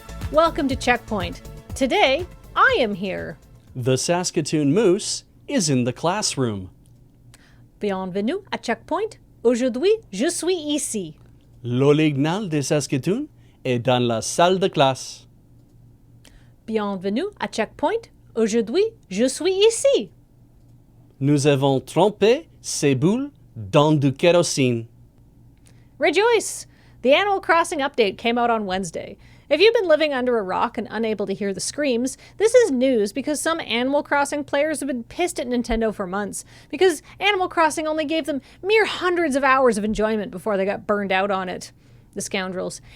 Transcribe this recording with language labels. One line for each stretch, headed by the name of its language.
English: Welcome to CheckPoint. Today, I am here. The Saskatoon Moose is in the classroom.
French: Bienvenue à CheckPoint. Aujourd'hui, je suis ici. L'original de Saskatoon est dans la salle de classe. Bienvenue à CheckPoint. Aujourd'hui, je suis ici. Nous avons trempé ces boules dans du kérosène.
English: Rejoice! The Animal Crossing update came out on Wednesday. If you've been living under a rock and unable to hear the screams, this is news because some Animal Crossing players have been pissed at Nintendo for months because Animal Crossing only gave them mere hundreds of hours of enjoyment before they got burned out on it. The scoundrels.